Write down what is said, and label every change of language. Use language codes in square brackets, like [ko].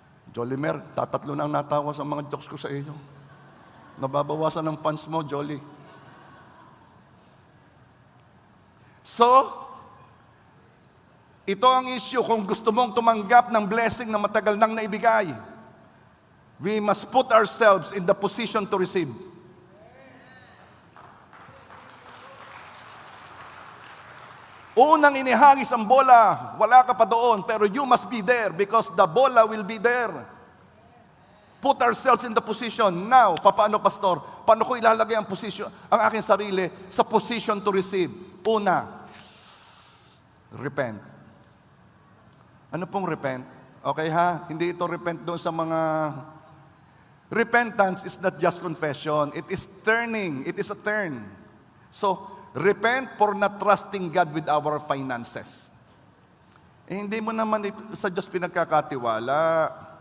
[tl] Jolly Mer, tatatlo na ang natawa sa mga jokes ko sa iyo. Nababawasan ng fans mo, Jolly. So, ito ang issue kung gusto mong tumanggap ng blessing na matagal nang naibigay. [en] We must put ourselves in the position to receive. [tl] Unang inihagis ang bola, wala ka pa doon, [en] pero you must be there because the bola will be there. put ourselves in the position. [tl] Now, paano, pastor? Paano ko ilalagay ang position, ang aking sarili sa position to receive? Una, repent. Ano pong repent? Okay ha? Hindi ito repent doon sa mga... [en] Repentance is not just confession. It is turning. It is a turn. So, repent for not trusting God with our finances. [tl] Hindi mo naman sa Diyos pinagkakatiwala.